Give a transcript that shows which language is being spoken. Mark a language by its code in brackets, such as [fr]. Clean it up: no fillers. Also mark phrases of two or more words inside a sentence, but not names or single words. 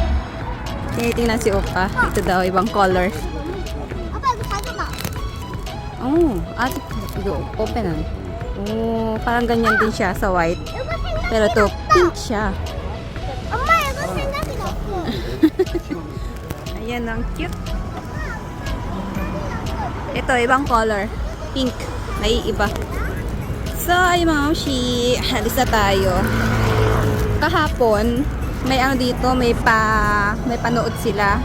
[tl] Tinitingnan si Opa. Ito daw, ibang color. Oh, ate, open na. Oh, parang ganyan din siya sa white. Pero to pink siya. [ko] 엄마 이거 생각이 났어. [tl] Ayan, ang cute. Ito, ibang color. Pink. Naiiba. So, ay mga mamshi, halis na tayo. Kahapon, may ano dito, may panood sila.